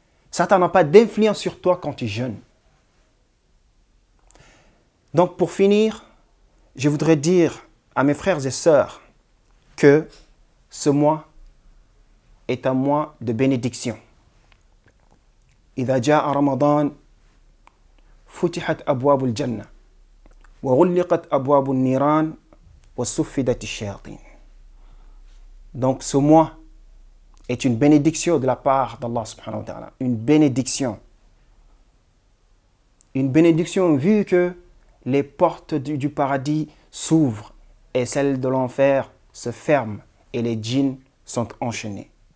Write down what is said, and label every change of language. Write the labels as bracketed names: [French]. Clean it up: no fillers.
[French] Satan n'a pas d'influence sur toi quand tu jeûnes. Donc pour finir, je voudrais dire à mes frères et sœurs que ce mois est un mois de bénédiction. [Arabic] إذا جاء رمضان فتحت أبواب الجنة وغلقت أبواب النيران وصفدت الشياطين. [French] Donc ce mois est une bénédiction de la part d'Allah [Arabic] subhanahu wa ta'ala. [French] Une bénédiction. Une bénédiction vu que les portes du paradis s'ouvrent et celles de l'enfer se ferment et les djinns sont enchaînés.